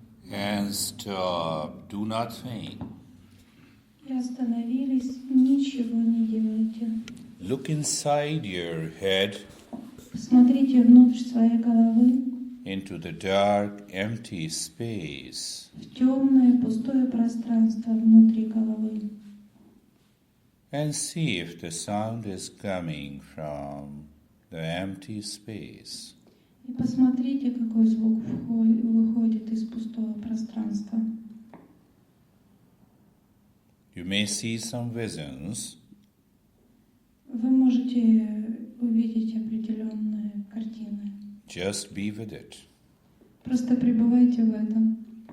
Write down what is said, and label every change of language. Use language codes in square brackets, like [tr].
[en] And stop. Do not faint. [ru] И остановились, ничего не делайте. [en] Look inside your head [ru] Посмотрите внутрь своей головы, [en] into the dark, empty space. [ru] в темное, пустое пространство внутри головы. [en] And see if the sound is coming from the empty space. [ru] И посмотрите, какой звук выходит из пустого пространства. [en] You may see some visions, [ru] Вы можете увидеть определенные картины. [en] just be with it. [ru] Просто пребывайте в этом.